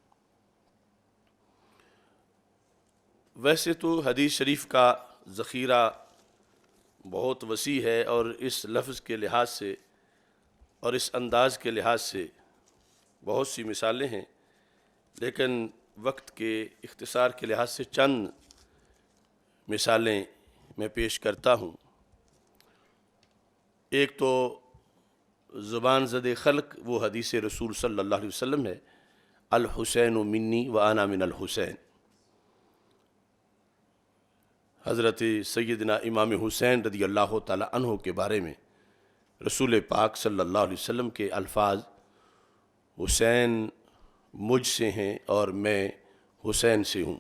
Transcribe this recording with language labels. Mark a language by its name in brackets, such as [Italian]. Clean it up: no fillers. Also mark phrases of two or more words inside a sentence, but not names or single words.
[Urdu] ویسے تو حدیث شریف کا ذخیرہ بہت وسیع ہے، اور اس لفظ کے لحاظ سے اور اس انداز کے لحاظ سے بہت سی مثالیں ہیں، لیکن وقت کے اختصار کے لحاظ سے چند مثالیں میں پیش کرتا ہوں۔ ایک تو زبان زد خلق وہ حدیث رسول [Arabic] صلی اللہ علیہ وسلم [Urdu] ہے، [Arabic] الحسین منی و انا من الحسین، [Urdu] حضرت سیدنا امام حسین [Arabic] رضی اللہ تعالی عنہ [Urdu] کے بارے میں رسول پاک [Arabic] صلی اللہ علیہ وسلم [Urdu] کے الفاظ، حسین مجھ سے ہیں اور میں حسین سے ہوں۔